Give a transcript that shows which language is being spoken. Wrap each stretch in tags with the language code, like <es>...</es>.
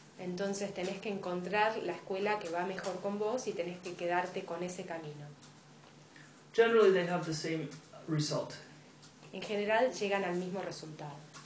<es>Entonces tenés que encontrar la escuela que va mejor con vos y tenés que quedarte con ese camino.</es> <en>Generally they have the same result.</en> <es>En general llegan al mismo resultado.</es>